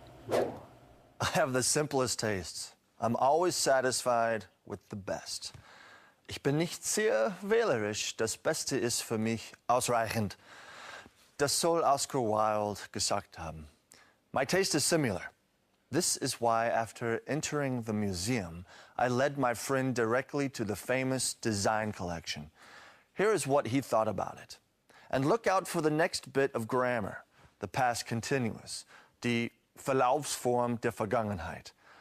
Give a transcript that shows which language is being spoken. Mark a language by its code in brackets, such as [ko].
[en] I have the simplest tastes. I'm always satisfied with the best. [de] Ich bin nicht sehr wählerisch. Das Beste ist für mich ausreichend. Das soll Oscar Wilde gesagt haben. [en] My taste is similar. This is why, after entering the museum, I led my friend directly to the famous design collection. Here is what he thought about it. And look out for the next bit of grammar, the past continuous, [de] die Verlaufsform der Vergangenheit.